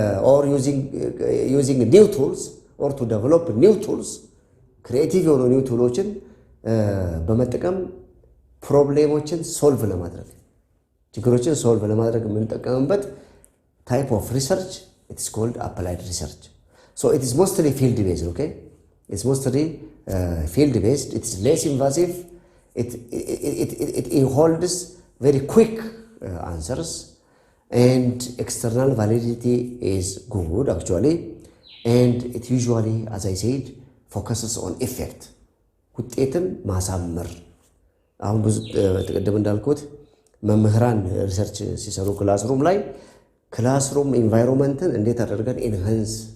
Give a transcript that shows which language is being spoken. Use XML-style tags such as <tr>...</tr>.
<en>or using new tools or to develop new tools, creative የሆኑ new toolዎችን</en> <am>በመጠቀም ፕሮብሌሞችን ሶልቭ ለማድረግ ችግሮችን ሶልቭ ለማድረግ የምንጠቀምበት</am> <en>type of research. It is called applied research. So it is mostly field based. Okay, it's mostly field based. It is less invasive. It holds very quick answers and external validity is good actually, and it usually, as I said, focuses on effect.</en> <am>ውጤትን ማሳመር አሁን ብዙ ተቀደም እንዳልኩት መምህራን ሪሰርች ሲሰሩ ክላስሩም ላይ ክላስሩም ኢንቫይሮንመንትን እንዴት አደረገን ኢንሃንስ</am>